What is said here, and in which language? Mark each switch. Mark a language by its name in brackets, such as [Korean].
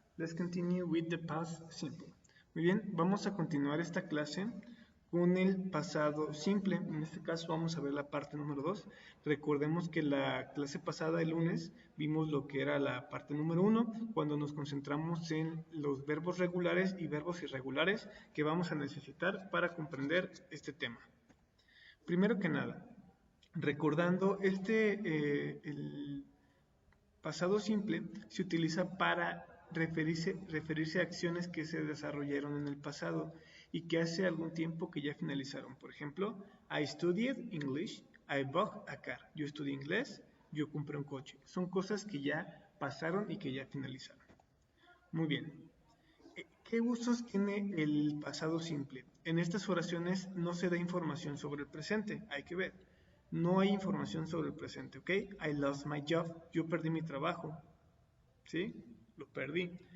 [English] Let's continue with the past simple. [Spanish] Muy bien, vamos a continuar esta clase con el pasado simple. En este caso vamos a ver la parte número 2. Recordemos que la clase pasada, el lunes, vimos lo que era la parte número 1, cuando nos concentramos en los verbos regulares y verbos irregulares que vamos a necesitar para comprender este tema. Primero que nada, recordando el pasado simple se utiliza para referirse a acciones que se desarrollaron en el pasado y que hace algún tiempo que ya finalizaron. Por ejemplo, [English] I studied English, I bought a car. [Spanish] Yo estudié inglés, yo compré un coche. Son cosas que ya pasaron y que ya finalizaron. Muy bien. ¿Qué usos tiene el pasado simple? En estas oraciones no se da información sobre el presente, hay que ver. No hay información sobre el presente, ¿ok? [English] I lost my job, [Spanish] yo perdí mi trabajo, ¿sí? Lo perdí.